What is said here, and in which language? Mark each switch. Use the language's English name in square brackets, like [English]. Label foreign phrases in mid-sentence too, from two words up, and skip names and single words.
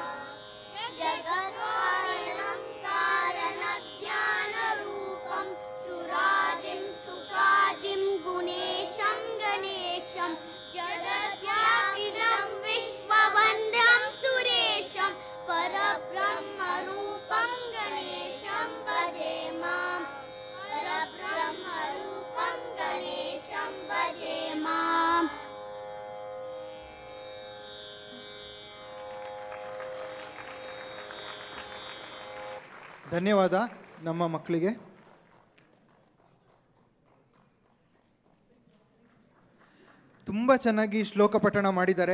[Sanskrit] जगत्कारणं कारणज्ञानरूपं सुरादिं सुखादिं गुणेशं गणेशं जगद्व्यापिनं विश्ववन्द्यं सुरेशं परब्रह्मरूपं गणेशं भजेमा. परब्रह्मरूपं गणेशं भजेमा. [Kannada] ಧನ್ಯವಾದ ನಮ್ಮ ಮಕ್ಕಳಿಗೆ. ತುಂಬ ಚೆನ್ನಾಗಿ ಶ್ಲೋಕ ಪಠಣ ಮಾಡಿದ್ದಾರೆ.